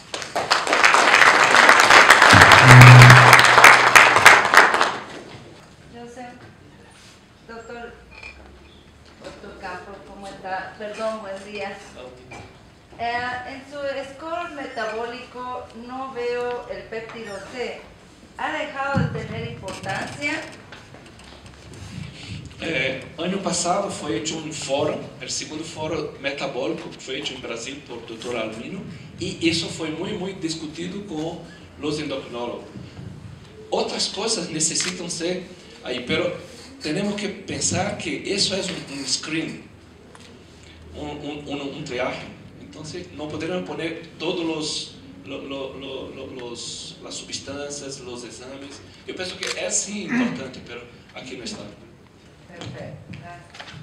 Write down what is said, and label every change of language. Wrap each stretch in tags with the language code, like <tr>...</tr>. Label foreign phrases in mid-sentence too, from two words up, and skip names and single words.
<es>Doctor Campos, ¿cómo está? Perdón, buen día. En su score metabólico no veo el péptido C. ¿Ha dejado de tener importancia?</es> <pt>Ano passado foi hecho um fórum, o segundo fórum metabólico, que foi hecho em Brasil por Dr. Albino, e isso foi muito discutido com os endocrinólogos. Outras coisas necessitam ser aí, pero temos que pensar que isso é um screen, um triagem. Então, não podemos</pt> <es>poner todos las</es> <pt>substâncias, os exames. Eu penso que é sim importante, pero aqui não está.</pt> <es>Perfecto, gracias.</es>